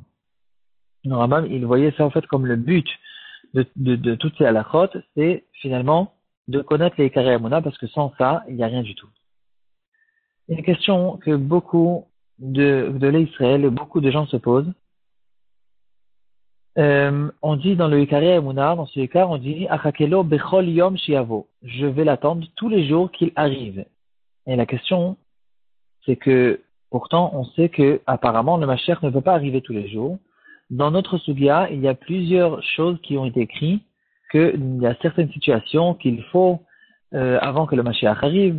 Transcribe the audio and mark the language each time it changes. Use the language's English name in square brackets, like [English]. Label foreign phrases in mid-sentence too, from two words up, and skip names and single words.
[French] Le Rambam, il voyait ça en fait comme le but de toutes ces halachot, c'est finalement de connaître les [Hebrew] עיקרי אמונה, [French] parce que sans ça, il n'y a rien du tout. Une question que beaucoup de l'Israël, beaucoup de gens se posent. On dit dans le [Hebrew] עיקרי אמונה, [French] dans ce Ikar, on dit [Hebrew] אחכה לו בכל יום שיבוא. [French] Je vais l'attendre tous les jours qu'il arrive. Et la question, c'est que pourtant, on sait que apparemment le Mashiach ne peut pas arriver tous les jours. Dans notre Sugia, il y a plusieurs choses qui ont été écrites, qu'il y a certaines situations qu'il faut avant que le Mashiach arrive.